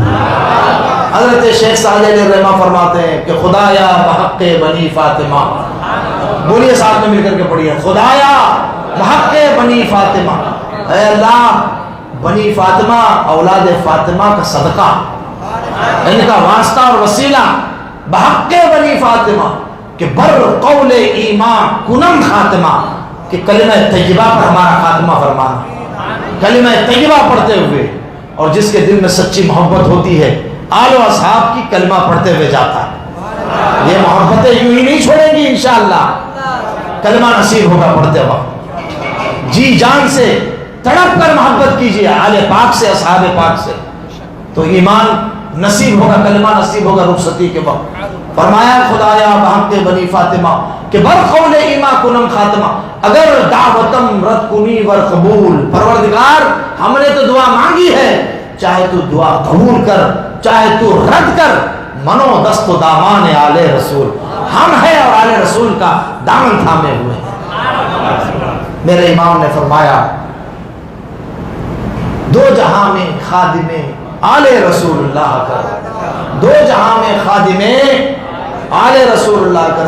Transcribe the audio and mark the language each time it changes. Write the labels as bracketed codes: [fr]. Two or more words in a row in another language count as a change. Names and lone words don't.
[ur] حضرت شیخ سعد علیہ الرحمہ فرماتے ہیں کہ [fa] خدایا بحق بنی فاطمہ, [ur] بولیے ساتھ میں مل کر کے پڑھیے, [fa] خدایا بحق بنی فاطمہ, [ur] اے اللہ بنی فاطمہ اولاد فاطمہ کا صدقہ, ان کا واسطہ اور وسیلہ, [fa] بحق بنی فاطمہ کہ بر قول ایمان کنم خاتمہ, [ur] کہ کلمہ طیبہ پر ہمارا خاتمہ فرمانا. کلمہ طیبہ پڑھتے ہوئے, اور جس کے دل میں سچی محبت ہوتی ہے آل و اصحاب کی کلمہ پڑھتے ہوئے جاتا ہے. یہ محبتیں یوں ہی نہیں چھوڑیں گی انشاءاللہ, کلمہ نصیب ہوگا پڑھتے وقت. جی جان سے تڑپ کر محبت کیجیے آل پاک سے, اصحاب پاک سے, تو ایمان نصیب ہوگا, کلمہ نصیب ہوگا رخصتی کے وقت. [fa] فرمایا خدایا بحق بنی فاطمہ کہ بر قول ایما کنم خاتمہ, اگر دعوتم رد کنی ور قبول, [ur] پروردگار ہم نے تو دعا مانگی ہے, چاہے تو دعا قبول کر چاہے تو رد کر, [fa] منو دست و دامان آل رسول, [ur] ہم ہیں اور آل رسول کا دامن تھامے ہوئے ہیں. میرے امام نے فرمایا دو جہاں میں خادم آل رسول اللہ کر, دو جہاں میں خادم آل رسول اللہ کر.